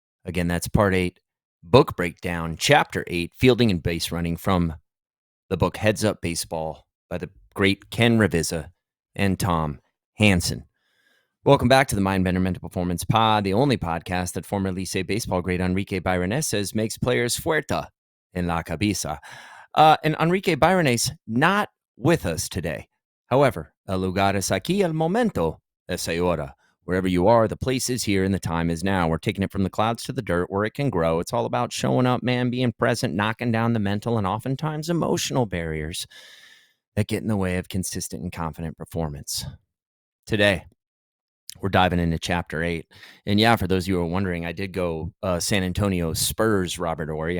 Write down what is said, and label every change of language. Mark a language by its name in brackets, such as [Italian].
[English] Again, that's Part 8, Book Breakdown, Chapter 8, Fielding and Base Running, from the book Heads Up Baseball by the great Ken Revizza and Tom Hanson. Welcome back to the Mindbender Mental Performance Pod, the only podcast that former Licey baseball great Enrique Byrones makes players [Spanish] fuerte en la cabeza. [English] And Enrique Byrones not with us today. However, [Spanish] el lugar es aquí, el momento es ahora. [English] Wherever you are, the place is here and the time is now. We're taking it from the clouds to the dirt where it can grow. It's all about showing up, man, being present, knocking down the mental and oftentimes emotional barriers that get in the way of consistent and confident performance. Today, we're diving into Chapter 8. And yeah, for those of you who are wondering, I did go San Antonio Spurs, Robert Horry.